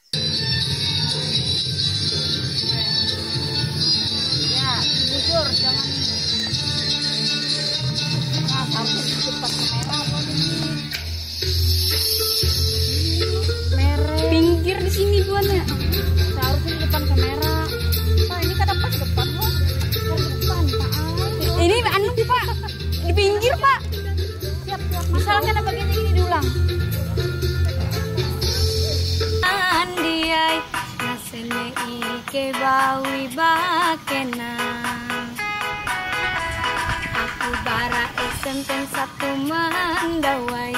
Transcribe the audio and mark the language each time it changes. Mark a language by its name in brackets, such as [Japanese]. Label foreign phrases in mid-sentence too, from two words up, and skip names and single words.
[Indonesian] Pinggir di sini guanya. Seharusnya di depan kamera. Pak, ini kan pas depan loh. Depan, Pak. Ini anu, Pak. Di pinggir, Pak. Siap. Misalkan bagian ini diulang. [Ngaju] Andiai nasene ike bawi bakena. Aku bara SMP 1 Mandawai.